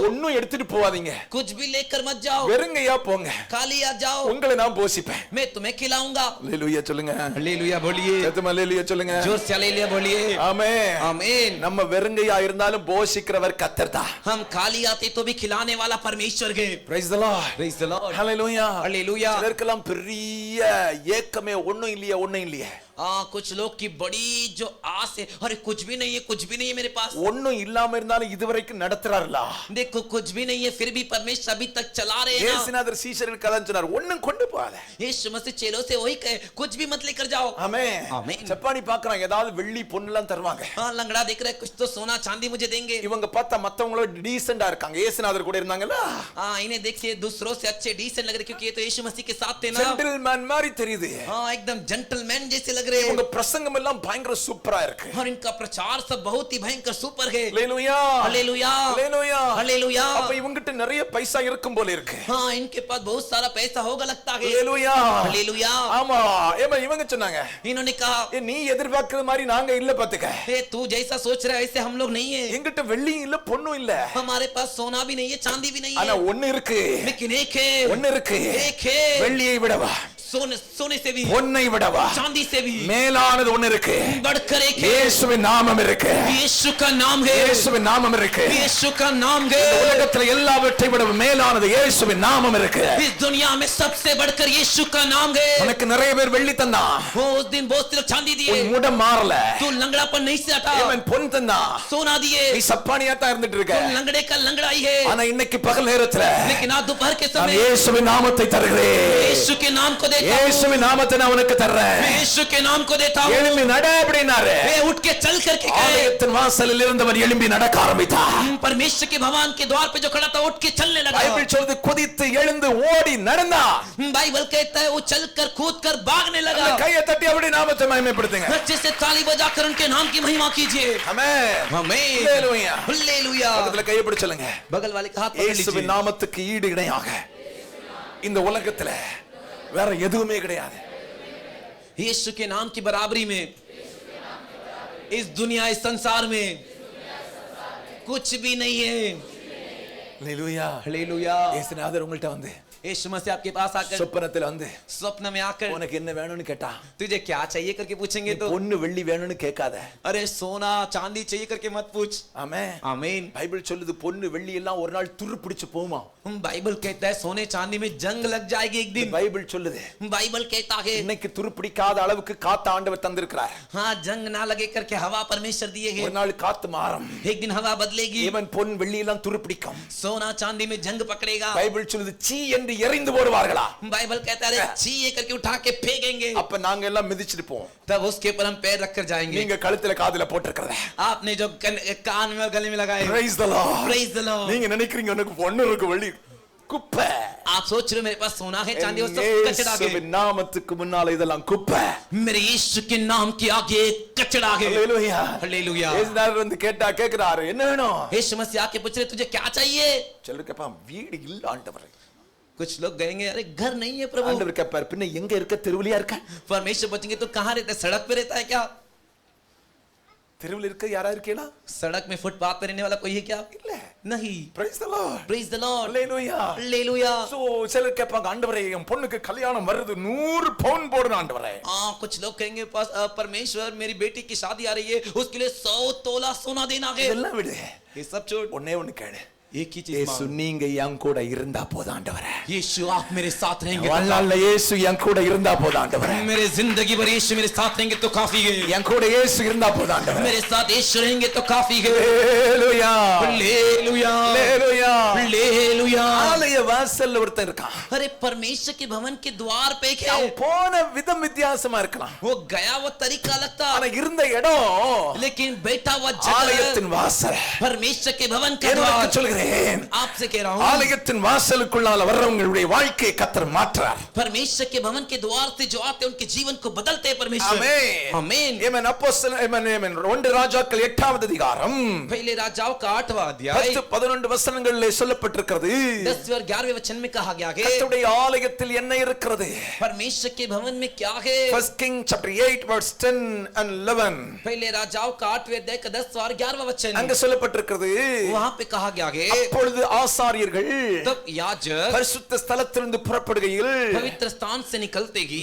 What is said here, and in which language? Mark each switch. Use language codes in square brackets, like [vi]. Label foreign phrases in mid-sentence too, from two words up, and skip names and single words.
[ta] ஒண்ணும் எடுத்துட்டு போவாதீங்க, [hi] कुछ भी लेकर मत जाओ, [ta] வெறுங்கையா போங்க, [hi] खाली आ जाओ, [ta] உங்களை நான் போஷிப்பேன். [hi] मैं तुम्हें खिलाऊंगा। [ta] அல்லேலூயா சொல்லுங்க. [hi] हालेलुया बोलिए, [ta] சத்தமா அல்லேலூயா சொல்லுங்க. [hi] जोर से हालेलुया बोलिए। [ta] ஆமென். [hi] आमीन। [ta] நம்ம வெறுங்கையா இருந்தாலும் போஷிக்கிறவர் கர்த்தர் தான். [hi] हम खाली आते तो भी खिलाने वाला परमेश्वर है। [en] Praise the Lord. Praise the Lord. Hallelujah. Hallelujah. [ta] சிலருக்கெல்லாம் பெரிய ஏக்கமே ஒண்ணும் இல்லையே. [hi] कुछ लोग की बड़ी जो आस है, अरे कुछ भी नहीं है मेरे पास। [ta] ஒண்ணும் இல்லாம இருந்தாலும் இதுவரைக்கும் நடத்துறாருல. [hi] देखो कुछ भी नहीं है फिर भी परमेश्वर अभी तक चला रहे हैं। [ta] இயேசுநாதர் சீஷர்களுக்கு அதான் சொன்னார், ஒண்ணும் கொண்டு போகாத. [hi] यीशु मसीह चेलों से वही कहे, कुछ भी मत लेकर जाओ। [ta] ஆமென். ஆமென். ஜப்பானி பார்க்கறான், ஏதாவது வெள்ளி பொன்னெல்லாம் தருவாங்க. [hi] लंगड़ा देख रहे, कुछ तो सोना चांदी मुझे देंगे। [ta] இவங்க பார்த்தா மத்தவங்களோட டீசென்ட்டா இருக்காங்க. இயேசுநாதர் கூட இருந்தாங்கல. [hi] इन्हें देखिए दूसरों से अच्छे डीसेंट लग रहे, क्योंकि ये तो यीशु मसीह के साथ थे ना। [ta] ஜென்டில்மேன் மாதிரி தெரியுது. [hi] एकदम जेंटलमैन जैसे लग रहे हैं। [ta] இவங்க பிரசங்கம் எல்லாம் பயங்கர சூப்பரா இருக்கு. [hi] और इनका प्रचार सब बहुत ही भयंकर सुपर है। [ta] ஹல்லேலூயா, [hi] हालेलुया, [ta] ஹல்லேலூயா, [hi] हालेलुया। [ta] அப்ப இவங்கிட்ட நிறைய பைசா இருக்கும் போல இருக்கு. [hi] इनके पास बहुत सारा पैसा होगा लगता है। [ta] ஹல்லேலூயா, [hi] हालेलुया। [ta] ஆமா. இவங்க சொன்னாங்க, [hi] इन्होंने कहा, [ta] நீ எதிர்பார்க்கிற மாதிரி நாங்க இல்ல பாத்துக்க. [hi] तू जैसा सोच रहा है ऐसे हम लोग नहीं है। [ta] எங்கிட்ட வெள்ளியும் இல்ல பொன்னும் இல்ல, [hi] हमारे पास सोना भी नहीं है, चांदी भी नहीं [ta] ஆனா [hi] है, [ta] ஒண்ணு இருக்கு. [hi] लेकिन एक है, [ta] ஒண்ணு இருக்கு. [hi] एक है, [ta] வெள்ளியை விடவா, [hi] सोने से भी, [ta] பொன்னை விடவா [hi] चांदी से भी [ta] மேலானது ஒண்ணு இருக்கு. [hi] बढ़कर एक है। [ta] இயேசுவின் நாமம் இருக்கு. [hi] यीशु का नाम है, [ta] இயேசுவின் நாமம் இருக்கு. [hi] यीशु का नाम है। [ta] உலகத்துல எல்லாவற்றை விட மேலானது இயேசுவின் நாமம் இருக்கு. [hi] इस दुनिया में सबसे बढ़कर यीशु का नाम है। [ta] உனக்கு நிறைய பேர் வெள்ளி தந்தான், [hi] वो उस दिन बहुत से लोग चांदी दिए, [ta] உன் முடம் மாறல. [hi] तू लंगड़ापन नहीं से हटा। [ta] இவன் பொன் தந்தான், [hi] सोना दिए, [ta] நீ சப்பானியா தான் இருந்துட்டு இருக்க. [hi] तुम लंगड़े का लंगड़ा ही है। [ta] ஆனா இன்னைக்கு பகல் நேரத்துல [hi] लेकिन आज दोपहर के [ta] நான் [hi] समय [ta] இயேசுவின் நாமத்தை தருகிறேன். [hi] यीशु के नाम को देता हूं। [ta] இயேசுவின் நாமத்தை நான் உனக்கு தர்றேன். [hi] मैं यीशु के नाम को देता हूं। [ta] எழும்பி நட அப்படினாரு. [hi] वे उठ के चल करके गए। [ta] ஆலயத்தின் வாசலில் இருந்தவன் எழும்பி நடக்க ஆரம்பித்தான். [hi] परमेश्वर के भवन के द्वार पे जो खड़ा था उठ के चलने लगा। [ta] பைபிள் சொல்றது குதித்து எழுந்து ஓடி நடந்தான். [hi] बाइबल कहता है वो चलकर कूदकर भागने लगा। [ta] கையை தட்டி அப்படி நாமத்தை மகிமைப்படுத்துங்க. [hi] अच्छे से ताली बजाकर उनके नाम की महिमा कीजिए। [ta] ஆமென். [hi] आमीन। [ta] ஹல்லேலூயா. [hi] हालेलुया। [ta] பக்கத்துல கையை பிடிச்சு சொல்லுங்க, [hi] बगल वाले का हाथ पकड़ [ta] இயேசுவின் [hi] लीजिए। [ta] நாமத்துக்கு ஈடு இணையாக இந்த உலகத்துல வேற எதுவுமே கிடையாது. [hi] यीशु के नाम की बराबरी में इस दुनिया इस संसार में कुछ भी नहीं है। [ta] ஹalleluya. [hi] हालेलुया। [ta] இயேசுநாதர் உங்கள்ட்ட வந்து [hi] यीशु मसीह आपके पास आकर [ta] சொப்பனத்துல வந்து [hi] स्वप्न में आकर [ta] உனக்கு என்ன வேணும்னு கேட்டா, [hi] तुझे क्या चाहिए करके पूछेंगे तो [ta] பொன்னு வெள்ளி வேணும்னு கேட்காத. [hi] अरे सोना चांदी चाहिए करके मत पूछ। [ta] ஆமென். [hi] आमीन। [ta] பைபிள் சொல்லுது பொன்னு வெள்ளி எல்லாம் ஒரு நாள் துரு பிடிச்சு போகுமா. [hi] बाइबल कहता है सोने चांदी में जंग लग जाएगी एक दिन। [ta] பைபிள் சொல்லுது [hi] बाइबल कहता है [ta] இன்னைக்கு துரு பிடிக்காத அளவுக்கு காத்து ஆண்டவர் தந்திருக்கிறார். [hi] हाँ जंग ना लगे करके हवा परमेश्वर दिए [ta] ஒரு [hi] हैं। [ta] நாள் காத்து மாறும். [hi] एक दिन हवा बदलेगी। [ta] இவன் பொன் வெள்ளி எல்லாம் துரு பிடிக்கும். [hi] सोना चांदी में जंग पकड़ेगा। [ta] பைபிள் சொல்லுது சீ என்று எறிந்து போடுவார்களா. [hi] बाइबल कहता है चाहिए करके उठा के फेंकेंगे। [ta] அப்ப நாங்க எல்லாம் மிதிச்சிருப்போம். [hi] तब उसके ऊपर हम पैर रखकर जाएंगे। [ta] நீங்க கழுத்துல காதுல போட்டுக்கிறத [hi] आपने जो कान में और गले में लगाए। [en] praise the lord. Praise the Lord। [ta] நீங்க நினைக்கிறீங்க எனக்கு பொண்ணு இருக்கு வெள்ளி குப்பை. [hi] आप सोच रहे हो मेरे पास सोना है चांदी वो सब कचरा है। [ta] இயேசுவின் நாமத்துக்கு முன்னால இதெல்லாம் குப்பை. [hi] मेरे यीशु के नाम के आगे कचरा है। [ta] ஹalleluya. [hi] हालेलुया। [ta] இயேசுநாதர் வந்து கேக்குறாரு என்ன வேணும். [hi] यीशु मसीह आके पूछ रहे तुझे क्या चाहिए। [ta] சிலர் கேட்பான் வீடு இல்ல ஆண்டவரே. [hi] कुछ लोग कहेंगे अरे घर नहीं है प्रभु। [ta] ஆண்டவர் கேட்பார் பின்ன எங்க இருக்க தெருவுலயா இருக்க. [hi] परमेश्वर पूछेंगे तो कहाँ रहता है सड़क पे रहता है क्या। [ta] தெருவுல இருக்க யாரா இருக்கீங்களா. [hi] सड़क में फुटपाथ पे रहने वाला कोई है क्या। [ta] இல்ல. [hi] नहीं। [en] praise the lord. Praise the Lord। [ta] ஹalleluya. [hi] हालेलुया। [ta] சோ சிலர் கேட்பாங்க ஆண்டவரே என் பொண்ணுக்கு கல்யாணம் வருது 100 பவுன் போடுறேன் ஆண்டவரே. [hi] कुछ लोग कहेंगे परमेश्वर मेरी बेटी की शादी आ रही है उसके लिए 100 तोला सोना देना है। [ta] இதெல்லாம் விடு. [hi] ये सब छोड़ [ta] ஒண்ணே ஒண்ணு கேளு. [hi] एक ही चीज [ta] இயேசு [hi] मांग। [ta] நீங்க என் கூட இருந்தா போதும் ஆண்டவரே. [hi] यीशु आप मेरे साथ रहेंगे [ta] வாழ்நாள்ல இயேசு என் கூட இருந்தா போதும் ஆண்டவரே. [hi] मेरे जिंदगी भर यीशु मेरे साथ रहेंगे तो काफी है। [ta] என் கூட இயேசு இருந்தா போதும் ஆண்டவரே. [hi] मेरे साथ यीशु रहेंगे तो काफी है। [ta] ஹalleluya. [hi] हालेलुया। [ta] ஹalleluya. [hi] हालेलुया। [ta] ஆலய வாசல்ல ஒருத்தன் இருக்கான். [hi] अरे परमेश्वर के भवन के द्वार पे क्या [ta] அவன் போன விதம் வித்தியாசமா இருக்கலாம். [hi] वो गया वो तरीका लगता [ta] ஆனா இருந்த இடம் [hi] लेकिन बैठा हुआ जगह [ta] ஆலயத்தின் வாசல். [hi] परमेश्वर के भवन का [ta] எனக்கு [hi] द्वार। [ta] சொல்கிறேன் [hi] आपसे कह रहा हूँ [ta] ஆலயத்தின் வாசலுக்குள்ளால வர்றவங்களுடைய வாழ்க்கையை கர்த்தர் மாற்றுறார். [hi] परमेश्वर के भवन के द्वार से जो आते हैं उनके जीवन को बदलते हैं परमेश्वर। [ta] ஆமென். [hi] आमीन। [ta] ஆமென். அப்போஸ்தலர் ஆமென். 2 ராஜாக்கள் 8வது அதிகாரம் [hi] पहले राजाओं का 8वां अध्याय [ta] 10-11 வசனங்களிலே சொல்லப்பட்டிருக்கிறது. [hi] 10 और 11वें वचन में कहा गया है [ta] கர்த்தருடைய ஆலயத்தில் என்ன இருக்கிறது. [hi] परमेश्वर के भवन में क्या है। [en] First King chapter 8 verse 10 and 11 [hi] पहले राजाओं का 8वें अध्याय का 10 और 11वां वचन [ta] அங்க சொல்லப்பட்டிருக்கிறது. [hi] वहां पे कहा गया है [ta] அப்பொழுது ஆசாரியர்கள் [hi] तब याजक [ta] பரிசுத்த ஸ்தலத்திலிருந்து புறப்படுகையில் [hi] पवित्र स्थान से निकलते ही